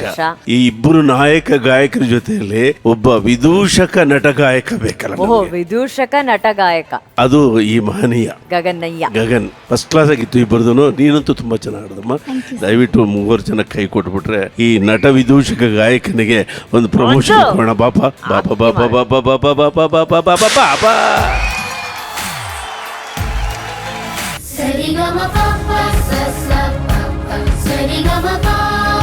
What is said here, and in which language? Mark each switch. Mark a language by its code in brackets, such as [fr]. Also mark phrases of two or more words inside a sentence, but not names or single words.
[kn] ಈ ಇಬ್ಬರು ನಾಯಕ ಗಾಯಕರ ಜೊತೆಯಲ್ಲಿ ಒಬ್ಬ ವಿದೂಷಕ ನಟ ಗಾಯಕ ಬೇಕಲ್ಲ ಓಹೋ, ನಮ್ಗೆ. ವಿದೂಷಕ ನಟ ಗಾಯಕ ಅದು ಈ ಮಹನೀಯ ಗಗನ್ನಯ್ಯ. ಗಗನ್ [en] first class [kn] ಆಗಿತ್ತು ಇಬ್ಬರದು. ನೀನಂತೂ ತುಂಬಾ ಚೆನ್ನಾಗಿ ಆಡದಮ್ಮ. ದಯವಿಟ್ಟು 3 ಜನ ಕೈ ಕೊಟ್ಬಿಟ್ರೆ ಈ ನಟ ವಿದೂಷಕ ಗಾಯಕನಿಗೆ ಒಂದು ಪ್ರಮೋಷನ್ ಕೊಡೋಣ. ಬಾಪ ಬಾಪ ಬಾಪ ಬಾಪ ಬಾಪ ಬಾಪ ಬಾಪ ಬಾಪ ಬಾಪ. ಸರಿ ಗ ಮ ಪ ಪ ಸ ಸ ಪ ಪ ಸರಿ ಗ ಮ ಪ